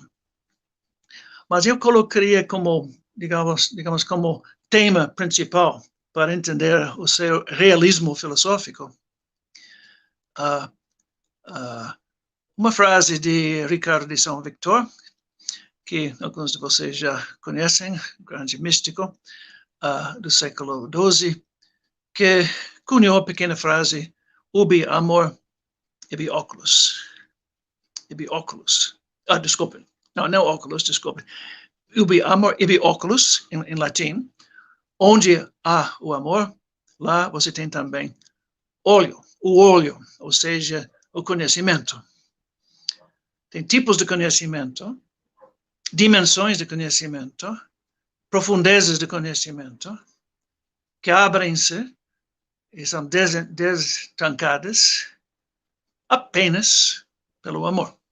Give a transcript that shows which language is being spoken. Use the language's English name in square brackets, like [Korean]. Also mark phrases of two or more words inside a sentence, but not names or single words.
[Portuguese] Mas eu colocaria como, digamos, como tema principal para entender o seu realismo filosófico uma frase de Ricardo de São Victor, que alguns de vocês já conhecem, grande místico do século XII, que cunhou a pequena frase [Latin] ubi amor ibi oculus. Ibi oculus. [Portuguese] Desculpe. Não óculos, desculpe. [Latin] Ubi amor ibi oculus, [Portuguese] em latim. Onde há o amor, lá você tem também o olho, ou seja, o conhecimento. Tem tipos de conhecimento, dimensões de conhecimento, profundezas de conhecimento, que abrem-se e são destrancadas apenas pelo amor.